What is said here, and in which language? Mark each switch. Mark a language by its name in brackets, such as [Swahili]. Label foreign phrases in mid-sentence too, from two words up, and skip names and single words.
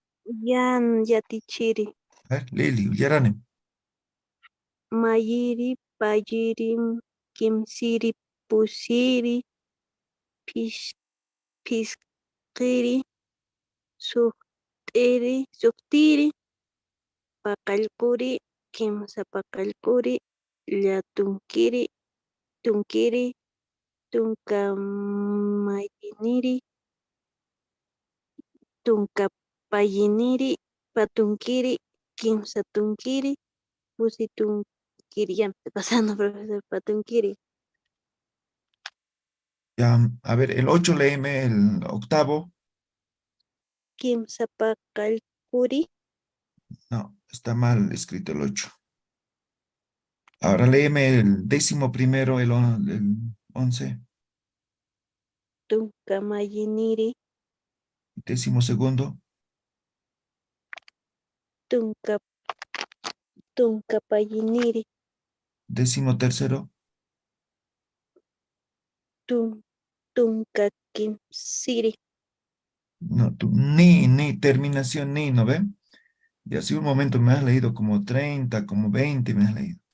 [Aymara] Yan yatichiri. [Spanish] A ver, [Aymara] Lili, Uyaranem. Mayiri, payiri, kimsiri, pusiri, piskiri, suktiri, pakallkuri, kimsa pakallkuri, llatunkiri, tunkiri, tunkamayiniri, tunkapayiniri, patunkiri, kimsa tunkiri, pusi tunkiri. [Spanish] Ya me estoy pasando, profesor, patunkiri. Ya, a ver, el 8 léeme, el octavo. [Aymara] Kimsa pakallkuri, [Spanish] No, está mal escrito el 8. Ahora léeme el 11º, el 11. [Aymara] tunkamayiniri, [Spanish] 12º, [Aymara] tunka, tunkapayiniri, [Spanish] 13º, [Aymara] tunkakimsiri, [Spanish] no, ni, terminación ni, ¿no ven? Y así un momento me has leído como 30, como 20 me has leído.